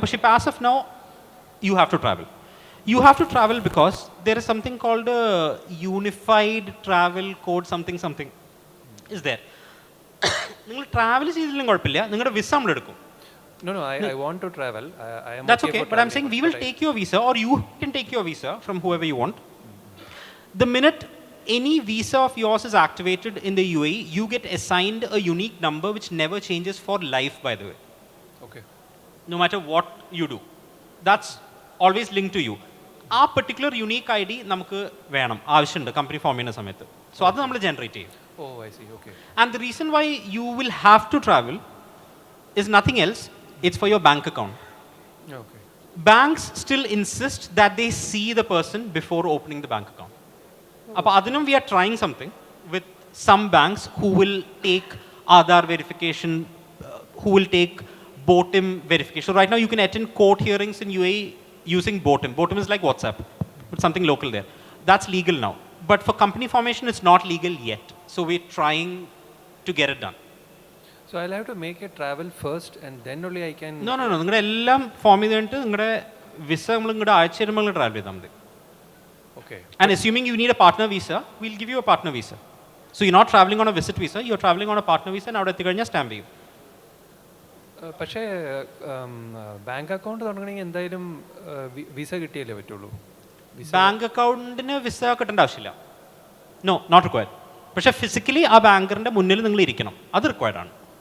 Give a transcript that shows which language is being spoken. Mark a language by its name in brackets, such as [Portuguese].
[Malayalam] പക്ഷേ [English] as of now, you have to travel. You have to travel because there is something called a unified travel code something is there. [Malayalam] നിങ്ങൾ travel ചെയ്തില്ലെങ്കിലും കുഴപ്പമില്ല, നിങ്ങളുടെ visa നമ്മൾ എടുക്കും. [English] No, I want to travel. I am. That's okay, but I'm saying we will take your visa, or you can take your visa from whoever you want. The minute any visa of yours is activated in the UAE, you get assigned a unique number which never changes for life, by the way. Okay. No matter what you do, that's always linked to you. [Malayalam] ആ [English] particular unique ID [Malayalam] നമുക്ക് വേണം, ആവശ്യമുണ്ട് company form ചെയ്യുന്ന സമയത്ത്. So അത് നമ്മൾ generate ചെയ്യും. [English] Oh, I see. Okay. And the reason why you will have to travel is nothing else. It's for your bank account. Okay. Banks still insist that they see the person before opening the bank account. [Malayalam] അപ്പോൾ അതിനും [English] we are trying something with some banks who will take Aadhaar verification, who will take BOTIM verification. So right now you can attend court hearings in UAE using BOTIM. BOTIM is like WhatsApp, but something local there. That's legal now. But for company formation, it's not legal yet. So we're trying to get it done. So I'll have to make a travel first and then only I can... No. [Malayalam] നിങ്ങളുടെ എല്ലാം form ചെയ്തിട്ട് നിങ്ങളുടെ visa നമ്മൾ നിങ്ങളുടെ ആഴ്ച വരുമ്പോൾ travel ചെയ്താൽ മതി. [English] Okay. And assuming you need a partner visa, we'll give you a partner visa. So you're not traveling on a visit visa, you're traveling on a partner visa and [Malayalam] അവിടെ എത്തിക്കഴിഞ്ഞാൽ stamp ചെയ്യും. പക്ഷേ bank account തുടങ്ങണമെങ്കിൽ എന്തായാലും visa കിട്ടിയല്ലേ പറ്റുള്ളൂ. Bank അക്കൗണ്ടിന് visa കിട്ടേണ്ട ആവശ്യമില്ല. [English] No, not required. [Malayalam] പക്ഷേ ഫിസിക്കലി ആ ബാങ്കറിന്റെ മുന്നിൽ നിങ്ങൾ ഇരിക്കണം, അത് റിക്വയർഡ് ആണ്.